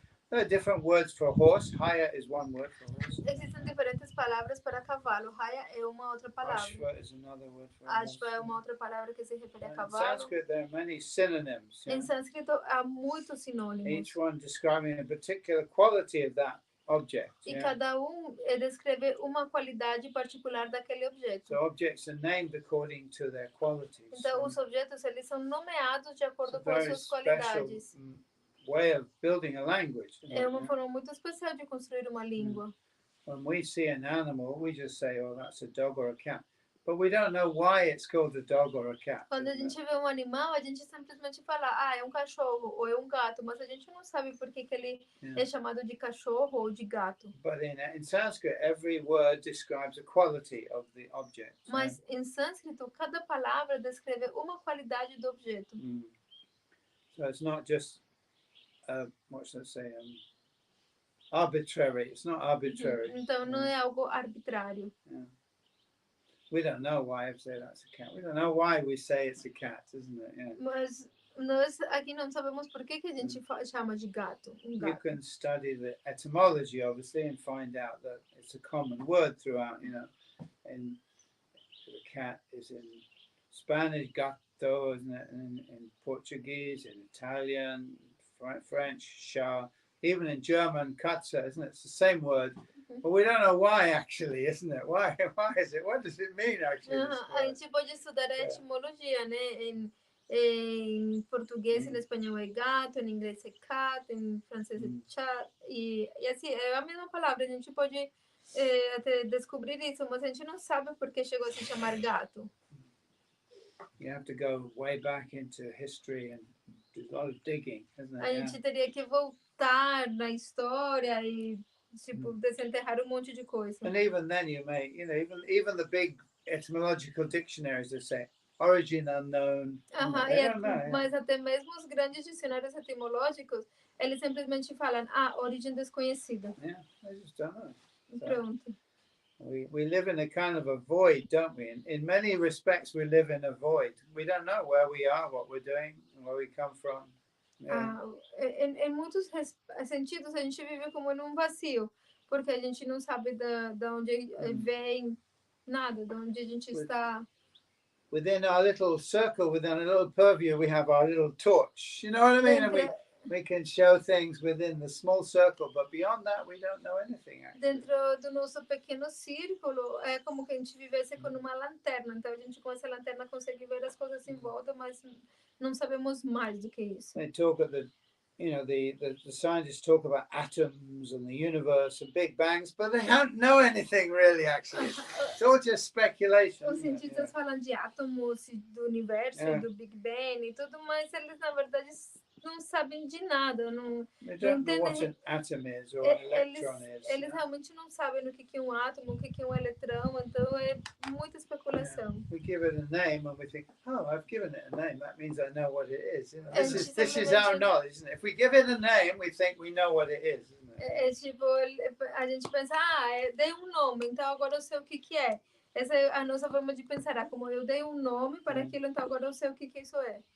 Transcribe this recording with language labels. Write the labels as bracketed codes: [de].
[en] There are different words for horse. Haya is one word for horse. [pt] Existem diferentes palavras para cavalo. Haya é uma outra palavra. [en] Ashva is another word for Ashva horse. [pt] é uma outra palavra que se refere a [en] In [pt] cavalo. [en] Sanskrit there are many synonyms. [pt] Em sânscrito há muitos sinônimos. [en] Each one describing a particular quality of that object. [pt] E cada descreve uma qualidade particular daquele objeto. [en] So objects are named according to their qualities. [pt] Então os objetos eles são nomeados de acordo com as suas qualidades. [en] Way of building a language. [pt] É uma forma muito especial de construir uma língua. [en] When we see an animal, we just say, "Oh, that's a dog or a cat," but we don't know why it's called a dog or a cat. [pt] Quando a gente vê um animal, a gente simplesmente fala, é um cachorro ou é um gato, mas a gente não sabe por que ele é chamado de cachorro ou de gato. [en] But in Sanskrit, every word describes a quality of the object. [pt] Mas em sânscrito, cada palavra descreve uma qualidade do objeto. [en] So it's not just what should I say? Arbitrary. It's not arbitrary. [pt] Então não é algo arbitrário. [en] We don't know why I say that's a cat. We don't know why we say it's a cat, isn't it? [pt] Mas nós aqui não sabemos por que a gente chama de gato. [en] You can study the etymology, obviously, and find out that it's a common word throughout. You know, and the cat is in Spanish gato, isn't it? In Portuguese, in Italian, French, chat, even in German, Katze, isn't it? It's the same word, but we don't know why actually, isn't it? Why is it? What does it mean actually? [pt] A gente pode estudar a etimologia, né? Em português e em espanhol é gato, em inglês é cat, em francês é chat, e assim, é a mesma palavra, a gente pode até descobrir isso, mas a gente não sabe por que chegou a se chamar gato. [en] You have to go way back into history and do a lot of digging, isn't it? [pt] A gente teria que voltar na história e tipo desenterrar monte de coisa. [en] And even then, you may, even the big etymological dictionaries that say origin unknown. [pt] Mas até mesmo os grandes dicionários etimológicos, eles simplesmente falam origem desconhecida. [en] Yeah, they just don't know. [pt] Pronto. [en] We live in a kind of a void, don't we? In many respects, we live in a void. We don't know where we are, what we're doing, and where we come from. [pt] Em muitos sentidos, a gente vive como num vazio, porque a gente não sabe de onde vem nada, de onde a gente está. [en] Within our little circle, within a little purview, we have our little torch. You know what I mean? And we can show things within the small circle, but beyond that, we don't know anything. Actually. [pt] Dentro do nosso pequeno círculo, é como que a gente vivesse com uma lanterna. Então, a gente com essa lanterna consegue ver as coisas em volta, mas não sabemos mais do que isso. [en] They talk at the scientists talk about atoms and the universe and big bangs, but they don't know anything really. Actually, it's all just speculation. [pt] Os cientistas falam de átomos, do universo, do Big Bang e tudo, mas eles na verdade não sabem de nada, não entendem [en] what an atom is or an electron is. [pt] Eles realmente não sabem o que é um átomo, o que é um eletrão, então é muita especulação. [en] We give it a name and we think, oh, I've given it a name. That means I know what it is. This is our knowledge, isn't it? If we give it a name, we think we know what it is, isn't it? [pt] É tipo, a gente pensa, dei um nome, então agora eu sei o que é. Essa é a nossa forma de pensar, como eu dei um nome para aquilo, então agora eu sei o que isso é.